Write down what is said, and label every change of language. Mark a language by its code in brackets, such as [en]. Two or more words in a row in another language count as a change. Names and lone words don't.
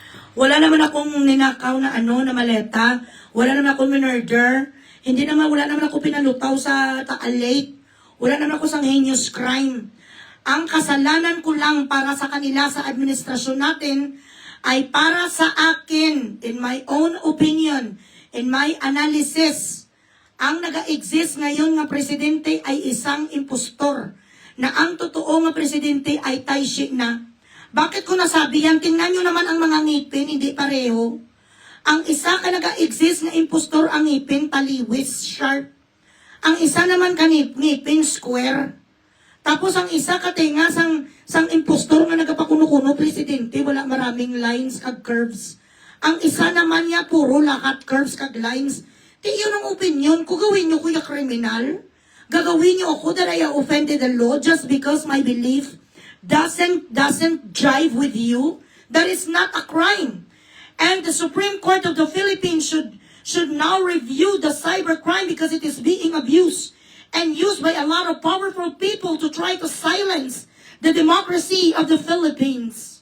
[tl] Wala naman akong ninakaw na na maleta. Wala naman akong minurder. Wala naman ako pinalutaw sa Lake. Wala naman ako sang [en] heinous crime. [tl] Ang kasalanan ko lang para sa kanila sa administrasyon natin ay para sa akin, [en] in my own opinion, in my analysis. [tl] Ang naga-exist ngayon nga presidente ay isang impostor na ang totoo nga presidente ay Taishi na. Bakit ko nasabi yan? Tingnan nyo naman ang mga ngipin, hindi pareho. Ang isa ka naga-exist na impostor ang ngipin, taliwis, sharp. Ang isa naman ngipin, square. [hil] Tapos ang isa ka tinga sang impostor nga nagapakuno-kuno, presidente, wala maraming lines kag curves. Ang isa naman niya, puro lahat curves kag lines. [tl] Di yun ang opinion ko, gawin nyo kuya kriminal. Gagawin nyo ako [en] that I offended the law just because my belief doesn't jive with you. That is not a crime. And the Supreme Court of the Philippines should now review the cybercrime because it is being abused and used by a lot of powerful people to try to silence the democracy of the Philippines.